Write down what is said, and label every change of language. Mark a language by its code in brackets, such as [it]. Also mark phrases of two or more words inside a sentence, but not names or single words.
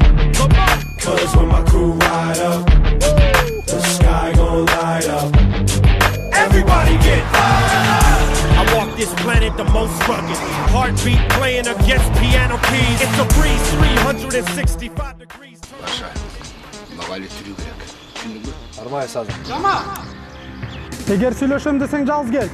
[en] Cause when my crew ride up, the sky gon' light up. Everybody get I walk this planet the most rugged. Heartbeat playing against piano keys. It's a breeze, 365 degrees. [ky] Баша, мага эле тирүү керек. Түшүндүңбү? Армай сазым. Жама! Эгер сүйлөшөм десең жалгыз кел.